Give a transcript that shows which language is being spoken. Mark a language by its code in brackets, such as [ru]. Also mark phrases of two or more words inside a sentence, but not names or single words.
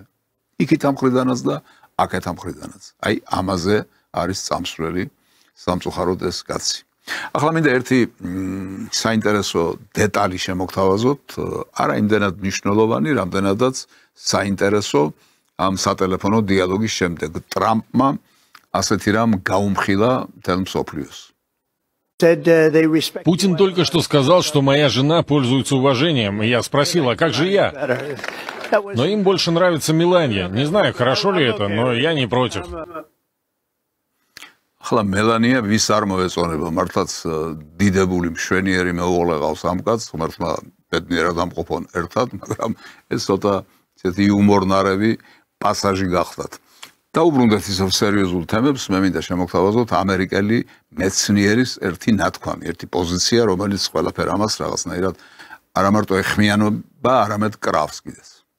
[ka] იქით ამ მხრიდანაც და აქეთ ამ მხრიდანაც. აი ამაზე არის წამსვლელი სამწუხაროდ ეს კაცი. ახლა მინდა ერთი საინტერესო დეტალი შემოგთავაზოთ, არა იმდენად მნიშვნელოვანი, რამდენადაც საინტერესო ამ სატელეფონო დიალოგის შემდეგ. ტრამპმა ასეთი რამ გაუმხილა მთელ მსოფლიოს. [ru] Путин только что сказал, что моя жена пользуется уважением, и я спросила, как же я? Но им больше нравится Меланья. Не знаю, хорошо ли это, но я не против. [ka] ახლა მელანია ვის არ მოეწონება, მართლაც დიდებული მშვენიერი მეუღლე ყავს ამ კაცს, ღმერთმა ბედნიერად ამყოფონ ერთად, მაგრამ ეს ცოტა ესეთი იუმორნარევი პასაჟი გახდათ. დაუბრუნდეთ ისევ სერიოზულ თემებს, მე მინდა შემოგთავაზოთ ამერიკელი მეცნიერის ერთი ნათქვამი, ერთი პოზიცია, რომელიც ყველაფერ ამას რაღაცნაირად არა მარტო ეხმიანობა, არამედ კრავს კიდეც.